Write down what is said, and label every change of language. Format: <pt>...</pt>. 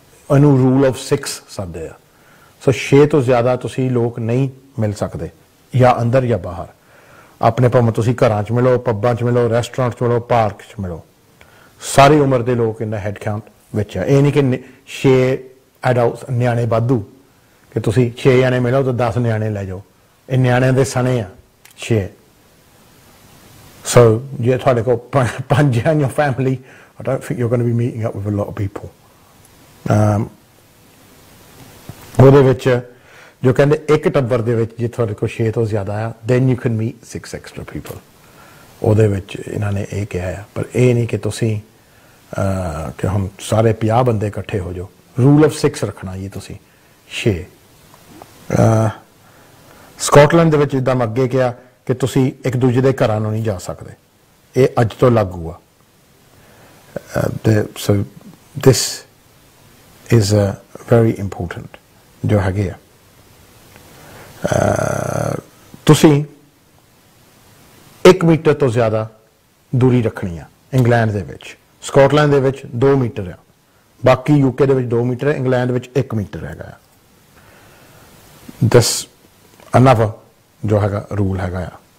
<pa>ਇਹਨੂੰ rule of 6 ਸੱਦਦੇ ਆ. ਸੋ 6 ਤੋਂ ਜ਼ਿਆਦਾ ਤੁਸੀਂ ਲੋਕ ਨਹੀਂ ਮਿਲ ਸਕਦੇ, ਜਾਂ ਅੰਦਰ ਜਾਂ ਬਾਹਰ. ਆਪਣੇ ਭਾਵੇਂ ਤੁਸੀਂ ਘਰਾਂ 'ਚ ਮਿਲੋ, ਪੱਬਾਂ 'ਚ ਮਿਲੋ, ਰੈਸਟੋਰੈਂਟ 'ਚ ਮਿਲੋ, ਪਾਰਕ 'ਚ ਮਿਲੋ, ਸਾਰੀ ਉਮਰ ਦੇ ਲੋਕ ਇਹਨਾਂ ਹੈਡ ਕਾਊਂਟ ਵਿੱਚ ਆ. ਇਹ ਨਹੀਂ ਕਿ 6 ਐਡਲਟਸ ਨਿਆਣੇ ਵਾਧੂ ਕਿ ਤੁਸੀਂ 6 ਜਣੇ ਮਿਲੋ ਤਾਂ 10 ਨਿਆਣੇ ਲੈ ਜਾਓ. ਇਹ ਨਿਆਣਿਆਂ ਦੇ ਸਣੇ ਆ 6. ਸੋ ਜੇ ਤੁਹਾਡੇ ਕੋਲ</pa> <en>5 in your family, I don't think you're going to be meeting up with a lot of people.</en> <pa>ਉਹਦੇ ਵਿੱਚ ਜੋ ਕਹਿੰਦੇ ਇੱਕ ਟੱਬਰ ਦੇ ਵਿੱਚ ਜੇ ਤੁਹਾਡੇ ਕੋਲ 6 ਤੋਂ ਜ਼ਿਆਦਾ ਆ</pa> <en>then you can meet 6 extra people.</en> <pa>ਉਹਦੇ ਵਿੱਚ ਇਹਨਾਂ ਨੇ ਇਹ ਕਿਹਾ ਆ, ਪਰ ਇਹ ਨਹੀਂ ਕਿ ਤੁਸੀਂ ਕਿ ਹਮ ਸਾਰੇ 50 ਬੰਦੇ ਇਕੱਠੇ ਹੋ ਜਾਓ. ਰੂਲ ਆਫ 6 ਰੱਖਣਾ ਜੀ ਤੁਸੀਂ 6. ਸਕਾਟਲੈਂਡ ਦੇ ਵਿੱਚ ਜਿੱਦਾਂ ਮੈਂ ਅੱਗੇ ਕਿਹਾ ਕਿ ਤੁਸੀਂ ਇੱਕ ਦੂਜੇ ਦੇ ਘਰਾਂ ਨੂੰ ਨਹੀਂ ਜਾ ਸਕਦੇ, ਇਹ ਅੱਜ ਤੋਂ ਲਾਗੂ ਆ.</pa> <en>So this is very important</en> <pa>ਜੋ ਹੈਗੇ ਆ. ਤੁਸੀਂ 1 ਮੀਟਰ ਤੋਂ ਜ਼ਿਆਦਾ ਦੂਰੀ ਰੱਖਣੀ ਆ ਇੰਗਲੈਂਡ ਦੇ ਵਿੱਚ. ਸਕਾਟਲੈਂਡ ਦੇ ਵਿੱਚ 2 ਮੀਟਰ ਆ, ਬਾਕੀ ਯੂਕੇ ਦੇ ਵਿੱਚ 2 ਮੀਟਰ ਹੈ, ਇੰਗਲੈਂਡ ਵਿੱਚ 1 ਮੀਟਰ ਹੈਗਾ ਆ. ਦਿਸ ਅਨਦਰ ਜੋ ਹੈਗਾ ਰੂਲ ਹੈਗਾ ਆ.</pa>